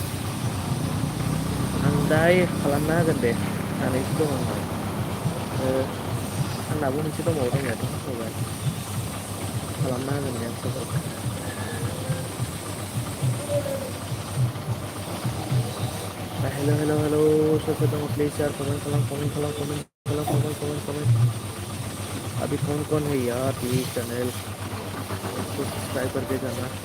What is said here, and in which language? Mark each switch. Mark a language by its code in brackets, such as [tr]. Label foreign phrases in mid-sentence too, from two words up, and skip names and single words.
[brx] आं दायो खालामना होगोन दे सानैसो दङ आंनाबो मोनसे दंबावो दंनायाथ' होबाय खालामना होगोन दे आं खबरखौ हेलो सोर सोर दङ प्लिज यार कमेन्ट खालाम [hi] अभी कौन है यार प्लीज चैनल को सब्सक्राइब करके जाना